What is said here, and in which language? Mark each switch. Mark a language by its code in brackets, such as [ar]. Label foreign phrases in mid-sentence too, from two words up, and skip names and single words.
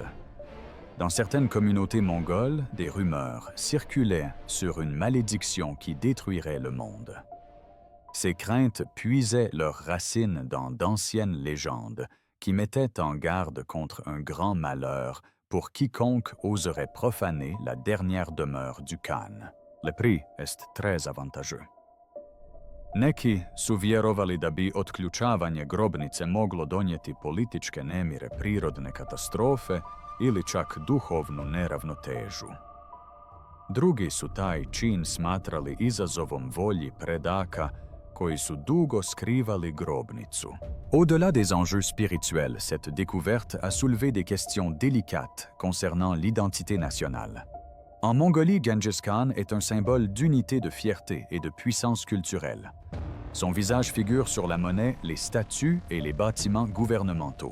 [fr] Dans certaines communautés mongoles, des rumeurs circulaient sur une malédiction qui détruirait le monde. Ces craintes puisaient leurs racines dans d'anciennes légendes qui mettaient en garde contre un grand malheur pour quiconque oserait profaner la dernière demeure du Khan. Le prix est très avantageux. [hr] Neki su vjerovali da bi otključavanje grobnice moglo donijeti političke nemire, prirodne katastrofe ili čak duhovnu neravnotežu. Drugi su taj čin smatrali izazovom volji predaka koji su dugo skrivali grobnicu. [fr] Au-delà des enjeux spirituels, cette découverte a soulevé des questions délicates concernant l'identité nationale. En Mongolie, Gengis Khan est un symbole d'unité, de fierté et de puissance culturelle. Son visage figure sur la monnaie, les statues et les bâtiments gouvernementaux.